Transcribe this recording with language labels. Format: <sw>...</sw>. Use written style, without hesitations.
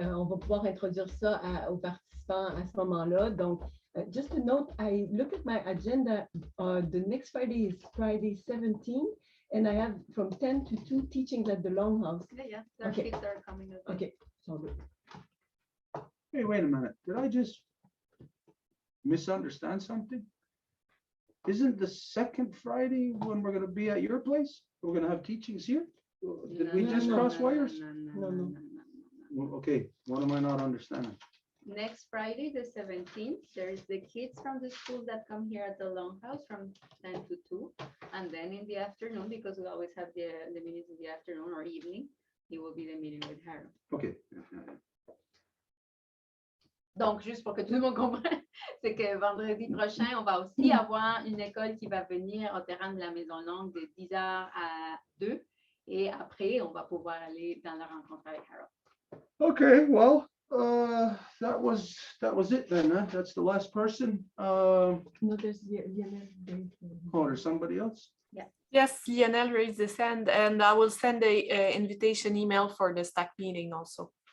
<fr>On va pouvoir introduire ça aux participants à ce moment-là. Donc,</fr> <en>just a note, I look at my agenda. The next Friday is Friday 17, and I have from 10 to 2 teachings at the Longhouse. Yeah, Okay. kids are coming over. Okay, so good. Hey, wait a minute. Did I just misunderstand something? Isn't the second Friday when we're going to be at your place? We're going to have teachings here? Did we just cross wires? No. Well, okay, what am I not understanding? Next Friday, the 17th, there's the kids from the school that come here at the Longhouse from 10 to 2. And then in the afternoon, because we always have the meetings in the afternoon or evening, it will be the meeting with Harold. Okay.</en> <fr>Donc, juste pour que tout le monde comprenne, c'est que vendredi prochain, on va aussi avoir une école qui va venir au terrain de la Maison Longue de 10h à 2. Et après, on va pouvoir aller dans la rencontre avec Harold.</fr> <en>Okay, well, that was it then, huh? That's the last person. No, there's There's somebody else? Yes, Lionel raised his hand, and I will send a invitation email for the stack meeting also.</en>